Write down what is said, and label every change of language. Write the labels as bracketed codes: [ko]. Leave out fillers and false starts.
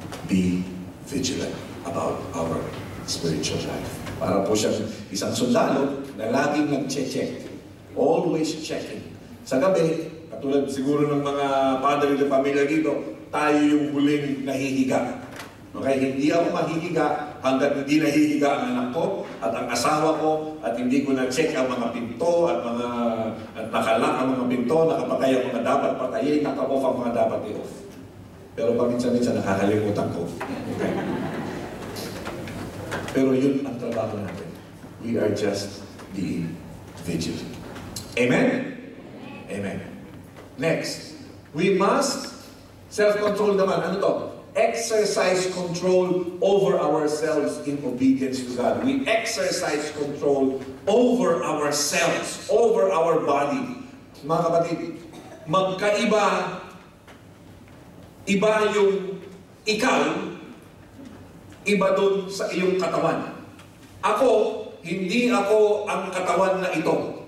[en] Be vigilant about our spiritual life. [tl] Para po siyang isang sundalo na laging nag-check. [en] Always checking. [tl] Sa gabi, katulad siguro ng mga padre ng pamilya dito, tayo yung huling nahihiga. Okay, hindi ako mahihiga hanggat hindi nahihiga ang anak ko at ang asawa ko at hindi ko na-check ang mga pinto at nakalak ang mga pinto, nakapatay ang mga dapat patayin, naka-off ang mga dapat i-off. Pero paminsan-minsan nakakalimutan ko. Okay. Pero yun ang trabaho natin. [en] We are just being vigilant. Amen? Amen. Next, we must self-control naman. [tl] Ano to? [en] Exercise control over ourselves in obedience to God. We exercise control over ourselves, over our body. [tl] Mga kapatid, magkaiba, iba yung ikaw, iba dun sa iyong katawan. Ako, hindi ako ang katawan na ito.